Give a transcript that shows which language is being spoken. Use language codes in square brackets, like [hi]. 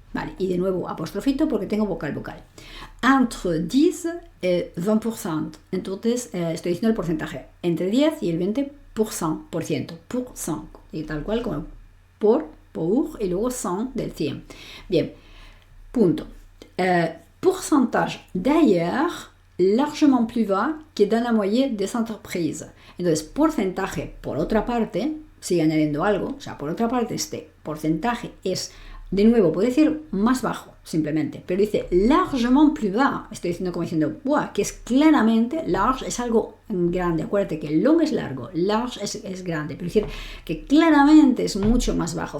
[es] Vale, y de nuevo apostrofito porque tengo vocal. Entre 10 y 20%. Entonces estoy diciendo el porcentaje. Entre 10 y el 20%. Por ciento. Y tal cual como pour y luego 100 del 100. Bien, punto. [fr] Pourcentage d'ailleurs largement plus bas que dans la moyenne des entreprises. [es] Entonces, porcentaje, por otra parte, sigue añadiendo algo, o sea, por otra parte, este porcentaje es, de nuevo, puede decir más bajo, simplemente, pero dice [fr] largement plus bas, [es] estoy diciendo como diciendo, ¡buah! Que es claramente, large es algo grande, acuérdate que long es largo, large es grande, pero decir que claramente es mucho más bajo.